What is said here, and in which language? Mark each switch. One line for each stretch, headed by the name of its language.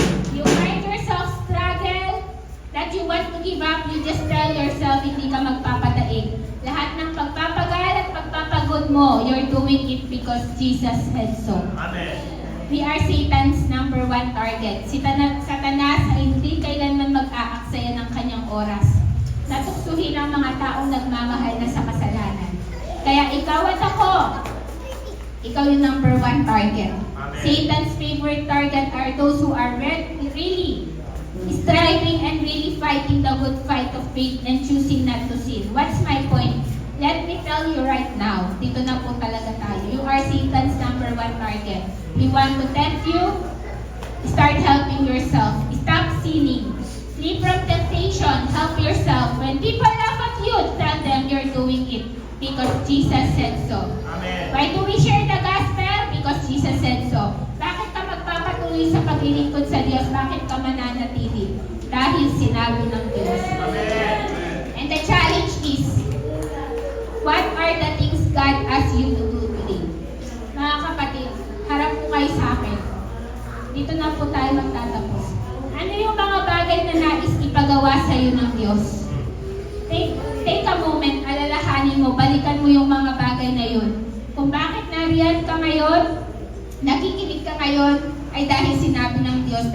English: You find yourself struggle that you want to give up, you just tell yourself
Filipino: hindi ka magpapadaig. Lahat ng pagpapagal at pagpapagod mo,
English: you're doing it because Jesus said so. Amen. We are Satan's number one target.
Filipino: Si Satanas ay hindi kailanman mag-aaksaya ng kanyang oras. Natuksuhin ang mga taong nagmamahal na sa kasalanan. Kaya ikaw at ako, ikaw yung number one target. Amen.
English: Satan's favorite target are those who are really striving and really fighting the good fight of faith and choosing not to sin. What's my point? Let me tell you right now,
Filipino: dito na po talaga tayo.
English: You are Satan's number one target. He want to tempt you, start helping yourself. Stop sinning. Flee from temptation. Help yourself. When people laugh at you, tell them you're doing it because Jesus said so. Amen. Why do we share the gospel? Because Jesus said so.
Filipino: Bakit ka magpapatuloy sa paglilingkod sa Diyos? Bakit ka mananatili? Dahil sinabi ng Diyos. Amen.
English: And the challenge is, what are the things God asks you to do today?
Filipino: Mga kapatid, harap po kayo sa akin. Dito na po tayo magtatapos. Ano yung mga bagay na nais ipagawa sa iyo ng Diyos?
English: Take a moment,
Filipino: alalahanin mo, balikan mo yung mga bagay na yun. Kung bakit nariyan ka ngayon, nakikinig ka ngayon, ay dahil sinabi ng Diyos.